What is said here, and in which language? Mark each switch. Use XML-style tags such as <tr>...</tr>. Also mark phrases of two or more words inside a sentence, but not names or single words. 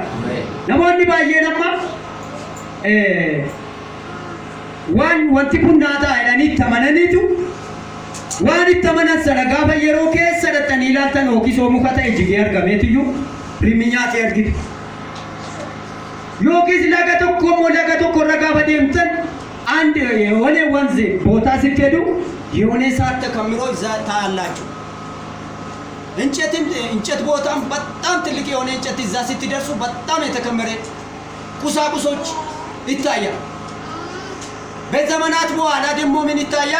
<om>Namoonni baay'een amma wanti kun naa ta'a jedhanii itti amananiitu waan itti amanan sana gaafa yeroo keessa dhattanii ilaaltan yookiis muka ta'e jigee argameetiyyuu rimmi nyaatee argitu. Yookiis laga tokko irra gaafa deemtan</om> <am>የሆነ ወንዝ ቦታ ስትሄዱ የሆነ ሰዓት ተከምሮ እዛ ታያላችሁ። እንጨት ቦታም በጣም ትልቅ የሆነ እንጨት እዛ ስትደርሱ በጣም የተከመረ ቁሳቁሶች ይታያል። በዘመናት በኋላ ደግሞ ምን ይታያል?</am>